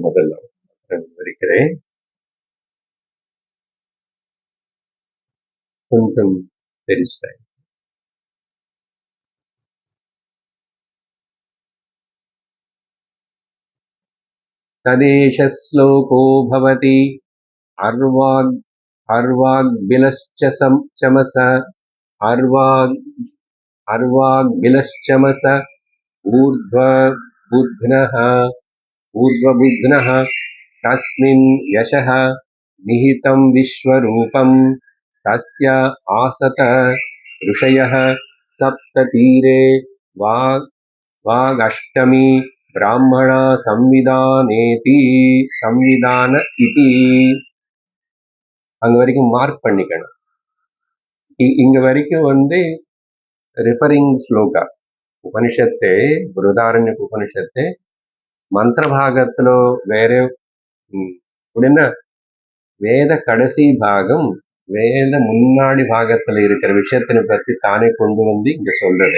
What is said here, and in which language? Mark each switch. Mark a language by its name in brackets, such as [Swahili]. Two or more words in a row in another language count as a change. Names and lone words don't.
[Tamil] முதல்ல படிக்கிறேன், கொஞ்சம் பெருசா. [Sanskrit] तदेष श्लोको भवति अर्वाग्बिलश्च चमस अर्वाग्बिलश्चमस ऊर्ध्वबुध्नः तस्मिन् यशः निहितं विश्वरूपं तस्य आसत ऋषयः सप्ततीरे वागष्टमी ब्राह्मणा संविधान इति. [Tamil] அங்க வரைக்கும் மார்க் பண்ணிக்கணும். இங்க வரைக்கும் வந்து ரிஃபரிங் ஸ்லோகா உபனிஷத்து, பிருஹதாரண்ய உபனிஷத்து மந்திர பாகத்துல வேற அப்படின்னா வேத கடைசி பாகம் வேத முன்னாடி பாகத்துல இருக்கிற விஷயத்தினை பத்தி தானே கொண்டு வந்து இங்க சொல்றது.